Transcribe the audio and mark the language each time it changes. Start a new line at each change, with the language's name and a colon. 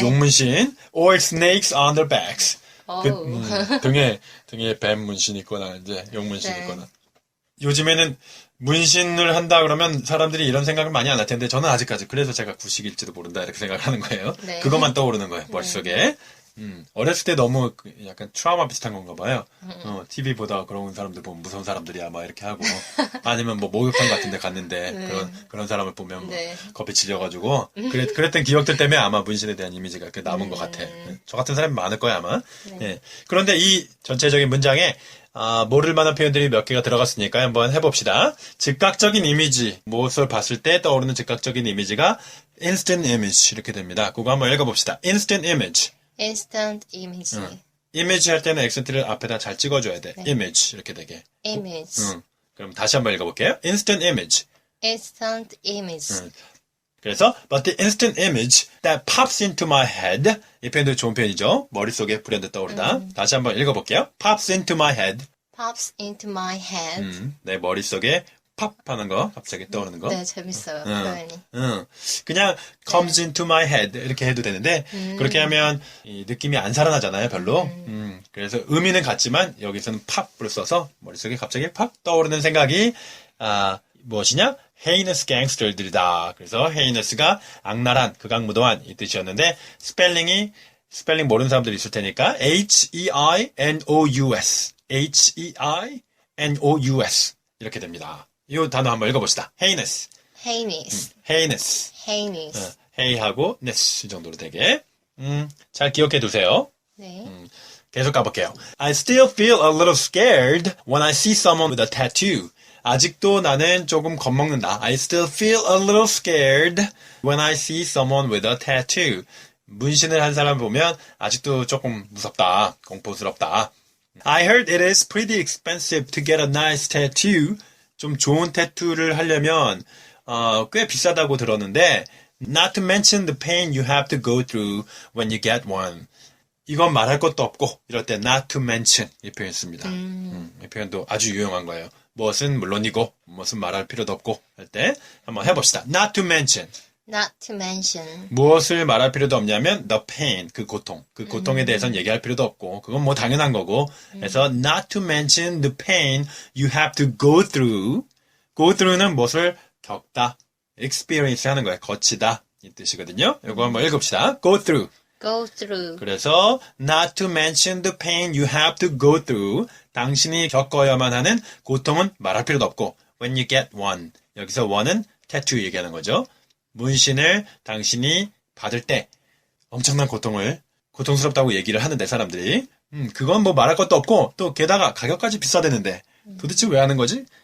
English: 용문신, or snakes on their backs.
Korean: 등에 뱀 문신 있거나 이제 용문신 네. 있거나. 요즘에는 문신을 한다 그러면 사람들이 이런 생각을 많이 안 할 텐데 저는 아직까지 그래서 제가 구식일지도 모른다 이렇게 생각을 하는 거예요. 네. 그것만 떠오르는 거예요 머릿속에. 어렸을 때 너무 약간 트라우마 비슷한 건가 봐요. TV 보다 그런 사람들 보면 무서운 사람들이야 막 이렇게 하고 아니면 뭐 목욕탕 같은 데 갔는데 그런 사람을 보면 뭐 겁에 질려가지고 그랬던 기억들 때문에 아마 문신에 대한 이미지가 이렇게 남은 것 같아. 저 같은 사람이 많을 거야 아마. 예. 그런데 이 전체적인 문장에 모를 만한 표현들이 몇 개가 들어갔으니까 한번 해봅시다. 즉각적인 이미지, 무엇을 봤을 때 떠오르는 즉각적인 이미지가 instant image 이렇게 됩니다. 그거 한번 읽어봅시다. instant image.
English: instant image.
Korean: 이미지 할 때는 액센트를 앞에다 잘 찍어줘야 돼. image 이렇게 되게.
English: image.
Korean: 그럼 다시 한번 읽어볼게요.
English: instant image. instant image. 그래서 but the instant image that pops into my head
Korean: 이 표현도 좋은 표현이죠. 머릿속에 불현듯 떠오르다. 다시 한번 읽어볼게요.
English: pops into my head. pops into my head.
Korean: 내 머릿속에 팝 하는 거 갑자기 떠오르는 거. 네, 재밌어요. 표현이. 그냥 comes into my head 이렇게 해도 되는데 그렇게 하면 이 느낌이 안 살아나잖아요 별로. 그래서 의미는 같지만 여기서는 팝을 써서 머릿속에 갑자기 팝 떠오르는 생각이 무엇이냐? heinous gangster들이다. 그래서 heinous가 악랄한, 극악무도한 이 뜻이었는데 스펠링 모르는 사람들이 있을 테니까 H-E-I-N-O-U-S H-E-I-N-O-U-S 이렇게 됩니다. 이 단어 한번 읽어봅시다.
English: heinous. heinous.
Korean: hey하고 ness 이 정도로 되게 잘 기억해 두세요. 네. 계속 가볼게요.
English: I still feel a little scared when I see someone with a tattoo.
Korean: 아직도 나는 조금 겁먹는다.
English: I still feel a little scared when I see someone with a tattoo.
Korean: 문신을 한 사람 보면 아직도 조금 무섭다. 공포스럽다.
English: I heard it is pretty expensive to get a nice tattoo.
Korean: 좀 좋은 태투를 하려면 꽤 비싸다고 들었는데
English: not to mention the pain you have to go through when you get one.
Korean: 이건 말할 것도 없고 이럴 때 not to mention 이 표현 씁니다. 이 표현도 아주 유용한 거예요. 무엇은 물론이고 무엇은 말할 필요도 없고 할 때 한번 해봅시다.
English: Not to mention. not to mention.
Korean: 무엇을 말할 필요도 없냐면 the pain, 그 고통에 대해서는 얘기할 필요도 없고 그건 뭐 당연한 거고 그래서
English: not to mention the pain you have to go through.
Korean: go through는 무엇을 겪다, experience 하는 거예요. 거치다 이 뜻이거든요. 이거 한번 읽읍시다.
English: go through. go through. 그래서 not to mention the pain you have to go through.
Korean: 당신이 겪어야만 하는 고통은 말할 필요도 없고
English: when you get one.
Korean: 여기서 one은 tattoo 얘기하는 거죠. 문신을 당신이 받을 때 엄청난 고통스럽다고 얘기를 하는데 사람들이 그건 뭐 말할 것도 없고 또 게다가 가격까지 비싸대는데 도대체 왜 하는 거지?